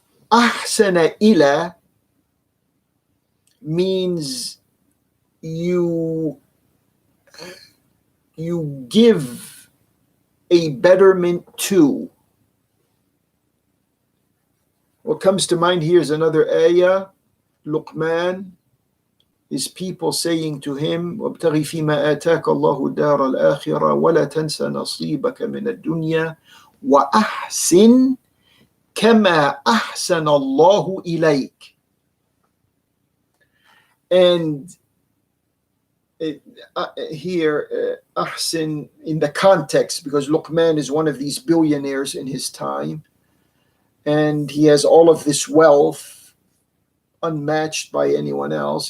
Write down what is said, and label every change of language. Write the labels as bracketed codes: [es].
[en] Ahsana ila means you give a betterment to. What comes to mind here is another ayah, Luqman, his people saying to him, [ar] وَابْتَغِ فِي مَا آتَاكَ اللَّهُ الدَّارَ الْآخِرَةَ وَلَا تَنْسَ نَصِيبَكَ مِنَ الدُّنْيَا وَأَحْسِنْ كَمَا أَحْسَنَ اللَّهُ إِلَيْكَ. [en] And here, Ahsin in the context, because Luqman is one of these billionaires in his time, and he has all of this wealth unmatched by anyone else.